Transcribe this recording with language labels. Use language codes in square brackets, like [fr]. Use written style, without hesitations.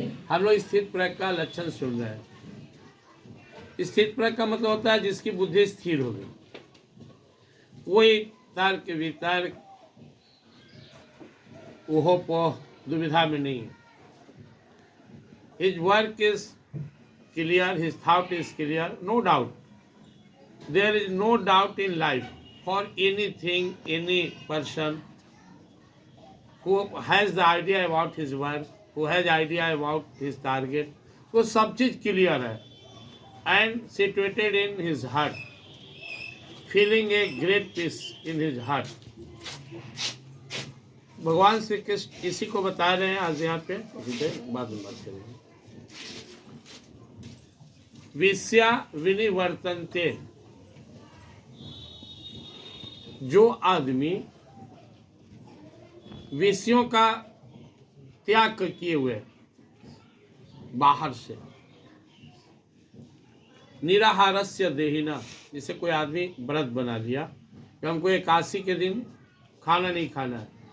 [hi] हम लोग स्थित प्रज्ञ का लक्षण सुन रहे हैं। स्थित प्रज्ञ का मतलब होता है जिसकी बुद्धि स्थिर हो गई, कोई तर्क वितर्क ओहोपोह दुविधा में नहीं है। [en] His work is clear, his thought is clear, no doubt. There is no doubt in life for anything, any person who has the idea about his work, who has idea about his target, [hi] वो सब चीज clear है [en] and situated in his heart, feeling a great peace in his heart. [hi] भगवान श्री कृष्ण इसी को बता रहे हैं आज यहाँ पे, बाद में बात करेंगे। विश्या विनिवर्तन्ते, जो आदमी विषयों का त्याग किए हुए बाहर से, निराहारस्य देहिना, जैसे कोई आदमी व्रत बना लिया कि हमको एकादशी के दिन खाना नहीं खाना है,